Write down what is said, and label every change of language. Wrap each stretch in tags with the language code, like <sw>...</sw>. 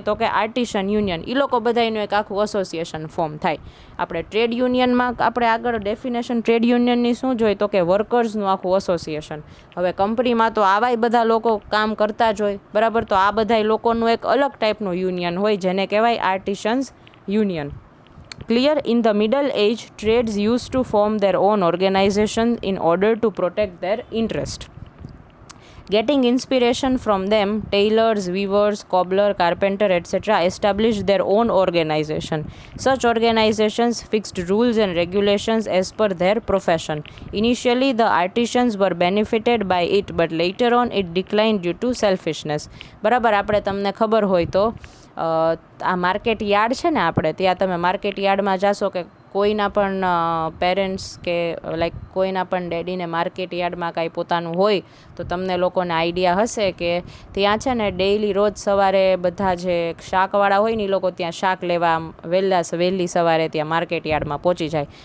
<gu>તો કે આર્ટિશન યુનિયન. એ લોકો બધા એનું એક આખું એસોસિએશન ફોર્મ થાય. આપણે ટ્રેડ યુનિયનમાં આપણે આગળ ડેફિનેશન ટ્રેડ યુનિયનની શું જોઈએ? તો કે વર્કર્સનું આખું એસોસિએશન. હવે કંપનીમાં તો આવાય બધા લોકો કામ કરતા જ હોય. બરાબર, તો આ બધા લોકોનું એક અલગ ટાઈપનું યુનિયન હોય જેને કહેવાય આર્ટિશન્સ union.</gu> <en>Clear? In the Middle Age, trades used to form their own organization in order to protect their interest. Getting inspiration from them, tailors, weavers, cobbler, carpenter, etc. established their own organization. Such organizations fixed rules and regulations as per their profession. Initially, the artisans were benefited by it, but later on it declined due to selfishness.</en> <gu>બરાબર, આપણે તમને ખબર હોય તો આ market yard છે ને, આપણે ત્યાં તમે માર્કેટ યાર્ડમાં જાશો કે કોઈના પણ પેરેન્ટ્સ કે લાઈક કોઈના પણ ડેડીને માર્કેટ યાર્ડમાં કાંઈ પોતાનું હોય તો તમને લોકોને આઈડિયા હશે કે ત્યાં છે ને ડેઈલી રોજ સવારે બધા જે શાકવાળા હોય ને એ લોકો ત્યાં શાક લેવા વહેલી સવારે ત્યાં માર્કેટ યાર્ડમાં પહોંચી જાય.</gu>